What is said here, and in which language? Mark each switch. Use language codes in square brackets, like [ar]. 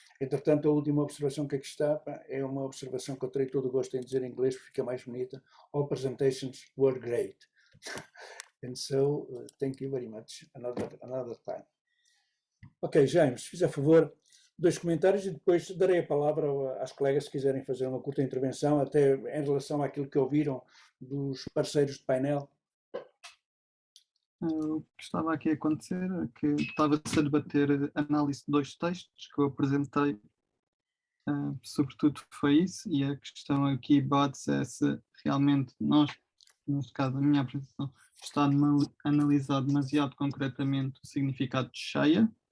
[pt] Entretanto, a última observação que aqui está é uma observação que eu terei todo o gosto em dizer em inglês, porque fica mais bonita. [en] All presentations were great. And so, thank you very much. Another time. [pt] Ok, Jaime, se fizer favor, 2 comentários e depois darei a palavra às colegas se quiserem fazer uma curta intervenção, até em relação àquilo que ouviram dos parceiros de painel. O que estava aqui a acontecer é que estava-se a debater a análise de 2 textos que eu apresentei, sobretudo foi isso, e a questão aqui bate-se é se realmente nós, neste caso a minha apresentação, está a analisar demasiado concretamente o significado de cheia